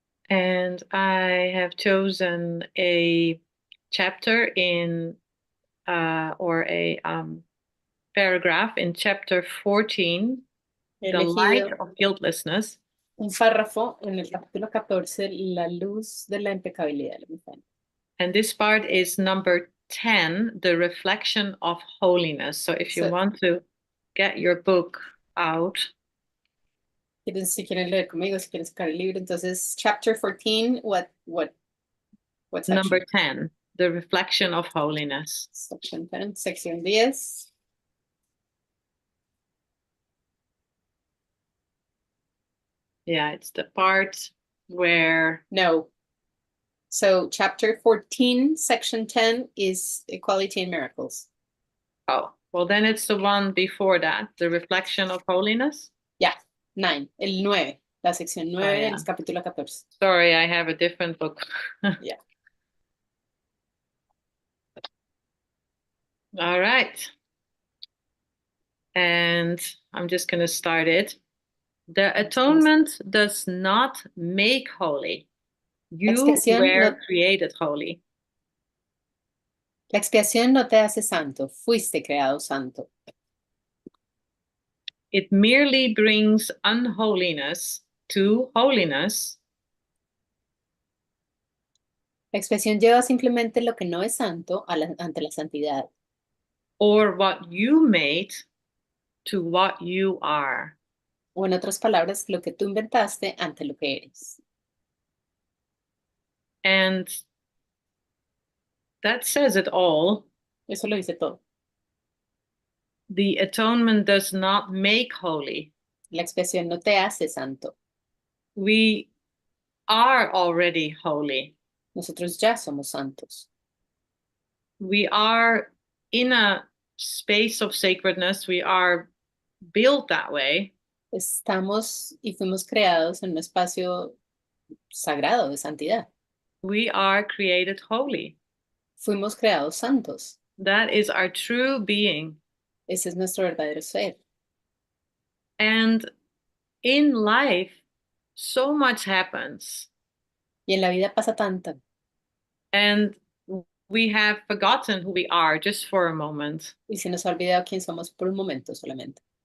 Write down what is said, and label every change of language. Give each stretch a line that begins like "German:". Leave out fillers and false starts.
English: And I have chosen a chapter in or a paragraph in chapter 14, the light of guiltlessness.
Spanish: Un párrafo en el capítulo 14, la luz de la impecabilidad.
English: And this part is number 10, the reflection of holiness. So if you want to get your book out.
Spanish: Si quieren leer conmigo, si quieren sacar el libro, entonces
English: chapter 14, what's number 10, the reflection of holiness. Section 10, sección 10. Yeah, it's the part where... No. So chapter 14, section 10 is equality and miracles. Oh, well then it's the one before that, the reflection of holiness.
Spanish: Yeah, 9, el 9, la sección 9 del capítulo 14.
English: Sorry, I have a different book. Yeah. All right. And I'm just going to start it. The atonement does not make holy. You were created holy.
Spanish: La expiación no te hace santo, fuiste creado santo.
English: It merely brings unholiness to holiness.
Spanish: La expiación lleva simplemente lo que no es santo ante la santidad.
English: Or what you made to what you are.
Spanish: O en otras palabras, lo que tú inventaste ante lo que eres.
English: And that says it all.
Spanish: Eso lo dice todo.
English: The atonement does not make holy.
Spanish: La expiación no te hace santo.
English: We are already holy.
Spanish: Nosotros ya somos santos.
English: We are in a space of sacredness. We are built that way.
Spanish: Estamos y fuimos creados en un espacio sagrado de santidad.
English: We are created holy.
Spanish: Fuimos creados santos.
English: That is our true being.
Spanish: Ese es nuestro verdadero ser.
English: And in life, so much happens.
Spanish: Y en la vida pasa tanto.
English: And we have forgotten who we are just for a moment.
Spanish: Y se nos ha olvidado quién somos por un momento solamente.